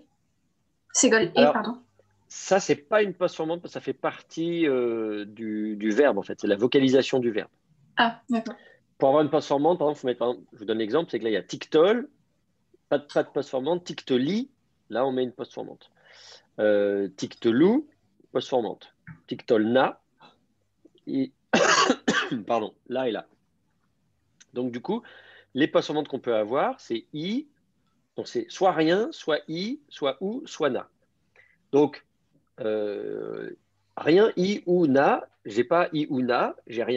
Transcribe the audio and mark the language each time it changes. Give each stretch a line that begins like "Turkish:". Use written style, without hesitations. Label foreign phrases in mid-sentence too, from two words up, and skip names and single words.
French: Ségol et, alors, pardon. ça, c'est pas une postformante, parce que ça fait partie du verbe, en fait. C'est la vocalisation du verbe. Ah, d'accord. Pour avoir une postformante, par exemple, faut mettre, par exemple, je vous donne l'exemple, c'est que là, il y a tiktol, pas de postformante, tiktoli, là, on met une postformante. Tiktolou, postformante. Tiktolna, et... pardon, là et là. Donc, du coup, les postformantes qu'on peut avoir, c'est i, donc c'est soit rien, soit i, soit ou, soit na. Donc, rien, i ou na, j'ai pas i ou na, j'ai rien.